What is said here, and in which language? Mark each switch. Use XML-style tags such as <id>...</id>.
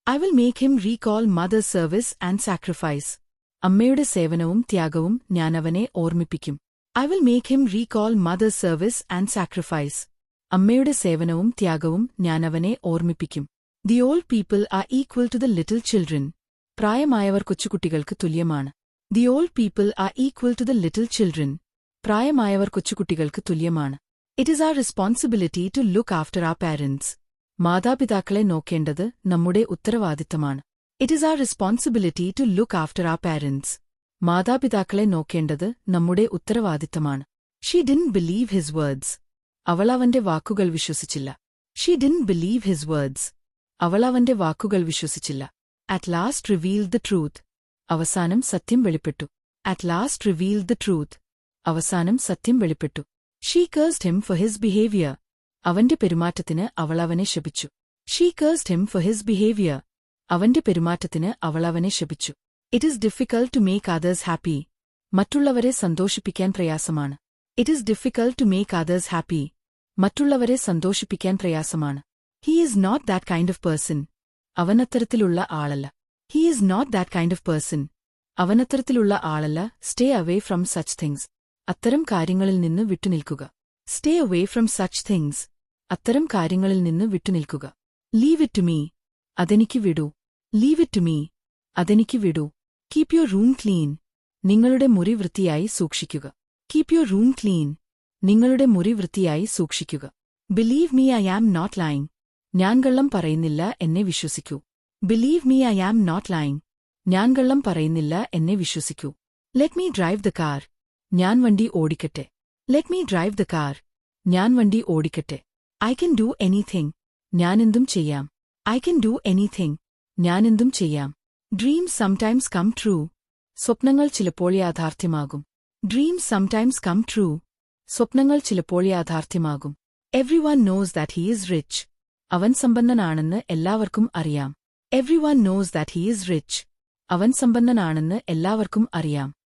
<en>I will make him recall mother's service and sacrifice.</en> <ml>അമ്മയുടെ സേവനവും ത്യാഗവും ഞാൻ അവനെ ഓർമ്മിപ്പിക്കും.</ml> <en>I will make him recall mother's service and sacrifice.</en> <ml>അമ്മയുടെ സേവനവും ത്യാഗവും ഞാൻ അവനെ ഓർമ്മിപ്പിക്കും.</ml> <en>The old people are equal to the little children.</en> <ml>പ്രായമായവർ കൊച്ചുകുട്ടികൾക്ക് തുല്യമാണ്.</ml> <en>The old people are equal to the little children.</en> <ml>പ്രായമായവർ കൊച്ചുകുട്ടികൾക്ക് തുല്യമാണ്.</ml> <en>It is our responsibility to look after our parents.</en> <ml>മാതാപിതാക്കളെ നോക്കേണ്ടത് നമ്മുടെ ഉത്തരവാദിത്തമാണ്.</ml> <en>It is our responsibility to look after our parents.</en> <ml>മാതാപിതാക്കളെ നോക്കേണ്ടത് നമ്മുടെ ഉത്തരവാദിത്തമാണ്.</ml> <en>She didn't believe his words.</en> <ml>അവൾ അവന്റെ വാക്കുകൾ വിശ്വസിച്ചില്ല.</ml> <en>She didn't believe his words.</en> <ml>അവൾ അവന്റെ വാക്കുകൾ വിശ്വസിച്ചില്ല.</ml> <en>At last revealed the truth.</en> <ml>അവസാനം സത്യം വെളിപ്പെട്ടു.</ml> <en>At last revealed the truth.</en> <ml>അവസാനം സത്യം വെളിപ്പെട്ടു.</ml> <en>She cursed him for his behavior.</en> <ml>അവന്റെ പെരുമാറ്റത്തിന് അവൾ അവനെ ശപിച്ചു.</ml> <en>She cursed him for his behavior.</en> <ml>അവന്റെ പെരുമാറ്റത്തിന് അവൾ അവനെ ശപിച്ചു.</ml> <en>It is difficult to make others happy.</en> <ml>മറ്റുള്ളവരെ സന്തോഷിപ്പിക്കാൻ പ്രയാസമാണ്.</ml> <en>It is difficult to make others happy.</en> <ml>മറ്റുള്ളവരെ സന്തോഷിപ്പിക്കാൻ പ്രയാസമാണ്.</ml> <en>He is not that kind of person.</en> <ml>അവനത്തരത്തിലുള്ള ആളല്ല.</ml> <en>He is not that kind of person.</en> <ml>അവനത്തരത്തിലുള്ള ആളല്ല.</ml> <en>Stay away from such things.</en> <ml>അത്തരം കാര്യങ്ങളിൽ നിന്ന് വിട്ടുനിൽക്കുക.</ml> <en>Stay away from such things.</en> <ml>അത്തരം കാര്യങ്ങളിൽ നിന്ന് വിട്ടുനിൽക്കുക.</ml> <en>Leave it to me.</en> <ml>അതെനിക്ക് വിടൂ.</ml> <en>Leave it to me. അതെനിക്ക് വിടൂ. Keep your room clean.</en> <ml>നിങ്ങളുടെ മുറി വൃത്തിയായി സൂക്ഷിക്കുക.</ml> <en>Keep your room clean.</en> <ml>നിങ്ങളുടെ മുറി വൃത്തിയായി സൂക്ഷിക്കുക.</ml> <en>Believe me, I am not lying.</en> <ml>ഞാൻ കള്ളം പറയുന്നില്ല, എന്നെ വിശ്വസിക്കൂ.</ml> <en>Believe me, I am not lying.</en> <ml>ഞാൻ കള്ളം പറയുന്നില്ല, എന്നെ വിശ്വസിക്കൂ.</ml> <en>Let me drive the car.</en> <ml>ഞാൻ വണ്ടി ഓടിക്കട്ടെ.</ml> <en>Let me drive the car.</en> <ml>ഞാൻ വണ്ടി ഓടിക്കട്ടെ.</ml> <en>I can do anything.</en> <ml>ഞാനെന്തും ചെയ്യാം.</ml> <en>I can do anything.</en> <ml>ഞാനെന്തും ചെയ്യാം.</ml> <en>Dreams sometimes come true.</en> <ml>സ്വപ്നങ്ങൾ ചിലപ്പോൾ യാഥാർത്ഥ്യമാകും.</ml> <en>Dreams sometimes come true.</en> <ml>സ്വപ്നങ്ങൾ ചിലപ്പോൾ യാഥാർത്ഥ്യമാകും.</ml> <en>Everyone knows that he is rich.</en> <ml>അവൻ സമ്പന്നനാണെന്ന് എല്ലാവർക്കും അറിയാം.</ml> <en>Everyone knows that he is rich.</en> <ml>അവൻ സമ്പന്നനാണെന്ന് എല്ലാവർക്കും അറിയാം.</ml>